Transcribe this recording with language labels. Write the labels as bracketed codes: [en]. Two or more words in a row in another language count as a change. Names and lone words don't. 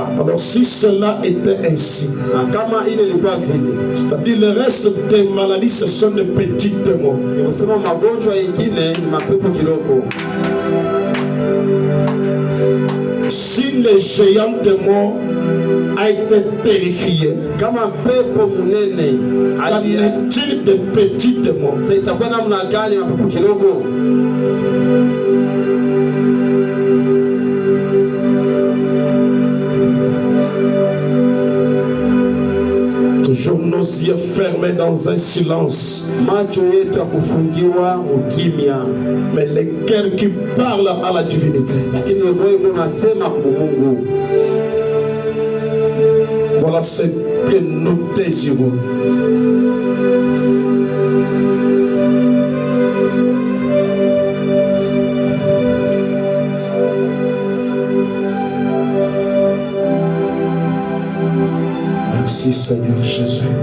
[fr] Alors si cela était ainsi, [sw] Na kama ile ilikuwa vile, [fr] c'est-à-dire le reste des maladies, ce sont des petits démons. [sw] nikusema magonjwa yengine ni mapepo kiloko. [fr] Si les géants démons a été terrifié, [sw] Kama pepo munene [fr] qu'en est-il des petits démons? [sw] sasa itakuwa namna gani mapepo kiloko? [fr] Toujours nos yeux fermés dans un silence, [sw] Macho yetu ya kufungiwa ukimya, [fr] mais les cœurs qui parlent à la divinité. [sw] lakini roho iko nasema kwa Mungu. [fr] Voilà ce que nous désirons. Merci Seigneur Jésus.